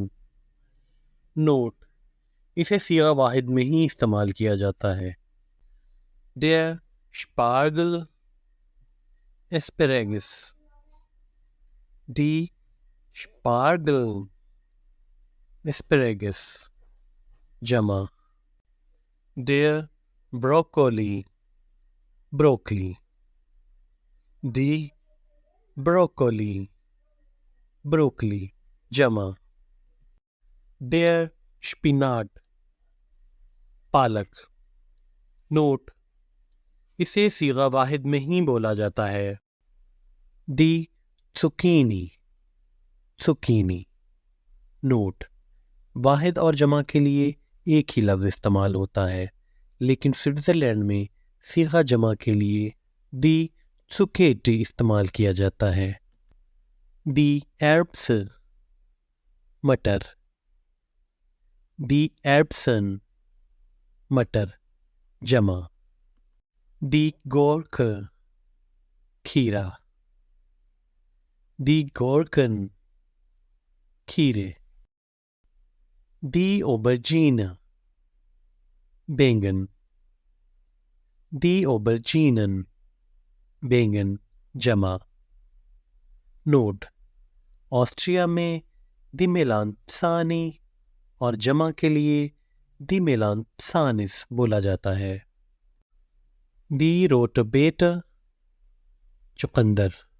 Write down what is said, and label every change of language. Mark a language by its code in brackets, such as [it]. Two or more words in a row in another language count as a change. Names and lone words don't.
[ur] نوٹ: اسے صیغہ واحد میں ہی استعمال کیا جاتا ہے۔ [de] der Spargel، Asparagus۔ die Spargel، Asparagus جمع۔ der Brokkoli، بروکلی۔ die Brokkoli، بروکلی جمع۔ der Spinat، [ur] پالک۔ نوٹ: اسے صیغہ واحد میں ہی بولا جاتا ہے۔ [de] die Zucchini، zucchini۔ [ur] نوٹ: واحد اور جمع کے لیے ایک ہی لفظ استعمال ہوتا ہے، لیکن سوئٹزرلینڈ میں صیغہ جمع کے لیے [de] die Zucchetti [ur] استعمال کیا جاتا ہے۔ [de] die Erbse، مٹر۔ die Erbsen، [ur] مٹر جمع۔ [de] die Gurke، کھیرا۔ die Gurken، کھیرے۔ die Aubergine، بینگن۔ die Auberginen، [ur] بینگن جمع۔ نوٹ: آسٹریا میں [de] die Melanzani [ur] اور جمع کے لیے [de] die Melanzanis [ur] بولا جاتا ہے۔ [de] die Rote Beete، چقندر۔